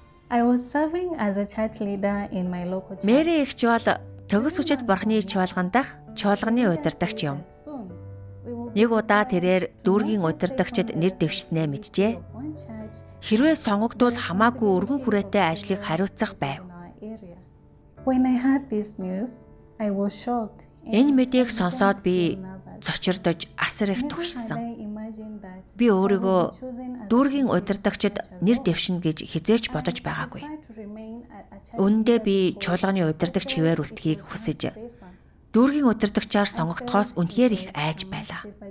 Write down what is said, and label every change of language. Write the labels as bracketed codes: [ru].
[en] I was serving as a church leader in my local church. [mn] Мэри эгч бол төгс хүчит бурхны чуулган дах чуулганы удирдагч юм. [en] Soon, we will [mn] Нэг удаа тэрээр дүүргийн удирдагчид нэр дэвшснээ мэджээ. [en] one church [mn] Хэрвээ сонгогдвол хамаагүй өргөн хүрээтэй ажлыг хариуцах байв. [en] in our area. When I heard this news, I was shocked. [mn] Энэ мэдээг сонсоод би цочирдож асар их түгшсэн. Би өөрийгөө дүүргийн удирдагчид нэр дэвшинэ гэж хизээч бодож байгаагүй. Үүндээ би чуулганы удирдагч хэвээр үлдэхийг хүсэж дүүргийн удирдагчаар сонгогдохоос үнэхээр их айж байлаа.